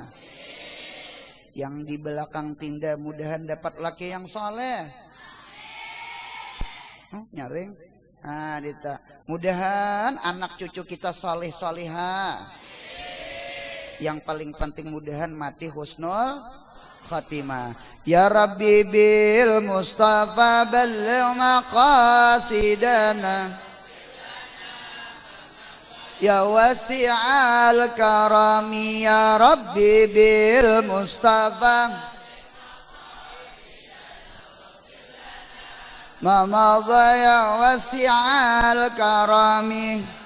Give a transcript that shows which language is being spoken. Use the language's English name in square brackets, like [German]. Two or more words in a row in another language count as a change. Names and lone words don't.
[Banjar] Yang di belakang tinda mudahan dapat laki yang soleh. Nyaring. Nah, Dita. [Indonesian] Mudahan anak cucu kita soleh solihah. Yang paling penting mudahan mati [Arabic] حسن الخاتمة. يا ربي بالمصطفى بلغ مقاصدنا يا واسع الكرم. يا ربي بالمصطفى ما مضى يا واسع الكرم.